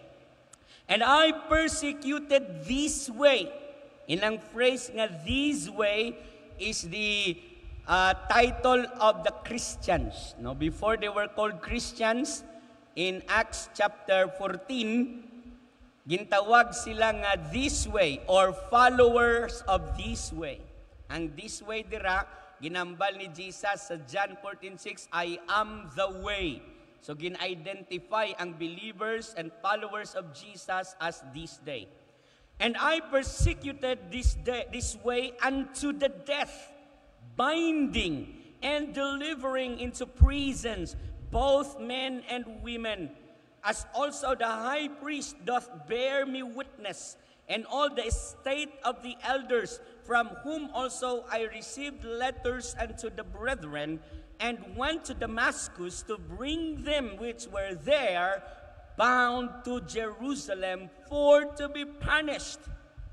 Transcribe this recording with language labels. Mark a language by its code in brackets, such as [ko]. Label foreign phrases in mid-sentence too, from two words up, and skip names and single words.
[en] And I persecuted this way. Inang phrase nga this way is the title of the Christians. No, before they were called Christians, in Acts chapter 14, [hil] gintawag sila nga [en] this way or followers of this way. [hil] Ang [en] this way [hil] dira ginambal ni Jesus sa John 14:6, [en] I am the way. So gin-identify ang believers and followers of Jesus as this day. And I persecuted this way unto the death, binding and delivering into prisons both men and women, as also the high priest doth bear me witness, and all the estate of the elders, from whom also I received letters unto the brethren, and went to Damascus to bring them which were there bound to Jerusalem for to be punished.